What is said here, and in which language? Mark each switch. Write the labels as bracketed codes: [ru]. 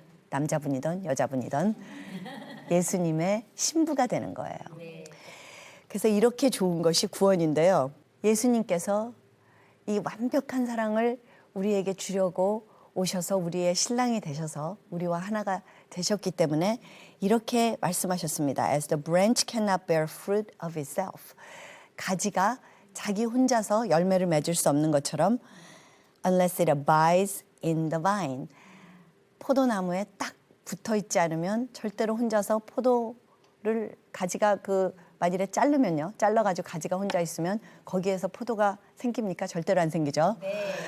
[ko] 남자분이든 여자분이든 예수님의 신부가 되는 거예요. 그래서 이렇게 좋은 것이 구원인데요. 예수님께서 이 완벽한 사랑을 우리에게 주려고 오셔서 우리의 신랑이 되셔서 우리와 하나가 되셨기 때문에 이렇게 말씀하셨습니다. [en] As the branch cannot bear fruit of itself. [ko] 가지가 자기 혼자서 열매를 맺을 수 없는 것처럼 [en] unless it abides in the vine. [ko] 포도나무에 딱 붙어 있지 않으면 절대로 혼자서 포도를, 가지가 만일에 자르면요, 잘라가지고 가지가 혼자 있으면 거기에서 포도가 생깁니까? 절대로 안 생기죠. 네.